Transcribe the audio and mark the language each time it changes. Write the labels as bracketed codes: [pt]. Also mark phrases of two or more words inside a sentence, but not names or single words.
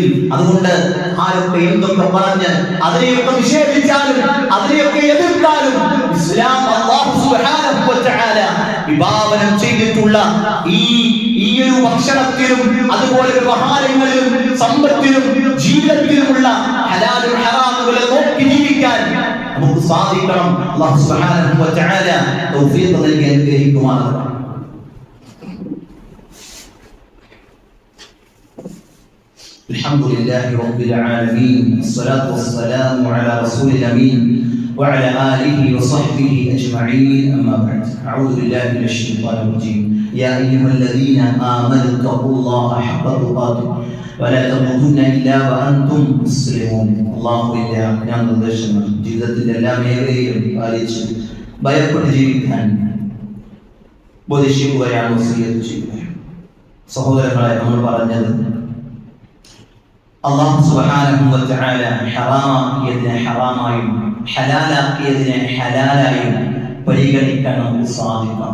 [ml] അതുകൊണ്ട് ആരൊക്കെ എന്തൊക്കെ പറഞ്ഞ് അതിനെയൊക്കെ നിഷേധിച്ചാലും അതിനെയൊക്കെ എതിർത്താലും ഇസ്ലാം അല്ലാഹു [ar] سبحانه وتعالى [ml] വിഭാവനം ചെയ്തിട്ടുള്ള ഈ ഒരു ഭക്ഷണത്തിലും അതുപോലെ വ്യവഹാരങ്ങളിലും സമ്പത്തിലും ജീവിതത്തിലുമുള്ള ഹലാലും ഹറാമുകളെ നോക്കി ജീവിക്കാൻ നമുക്ക് സാധിക്കണം. അല്ലാഹു [ar] سبحانه وتعالى [ml] തൗഫീഖ് നൽകി അനുഗ്രഹിക്കുമാറാകട്ടെ. [ar] الحمد لله رب العالمين والصلاة والسلام على رسول الأمين وعلى آله وصحبه أجمعين. أما بعد، أعوذ بالله من الشيطان الرجيم. يا أيها الذين آمنوا اتقوا الله حق تقاته ولا تموتن إلا وأنتم مسلمون. [ml] അല്ലാഹുവിന്റെ നിർദ്ദേശങ്ങൾ ജീവിതത്തിന്റെ എല്ലാ മേഖലയിലും പാലിച്ച് ഭയപ്പെട്ട് ജീവിക്കാൻ ഉപദേശിക്കുകയാണ്, വസിയ്യത്ത് ചെയ്യുകയാണ്. സഹോദരങ്ങളെ, നമ്മൾ പറഞ്ഞത് അല്ലാഹു [ar] سبحانه وتعالى [ml] ഹറാമാക്കിയതിനെ ഹറാമായും ഹലാലാക്കിയതിനെ ഹലാലായും പരിഗണിക്കാൻ നമുക്ക് സാധിക്കണം.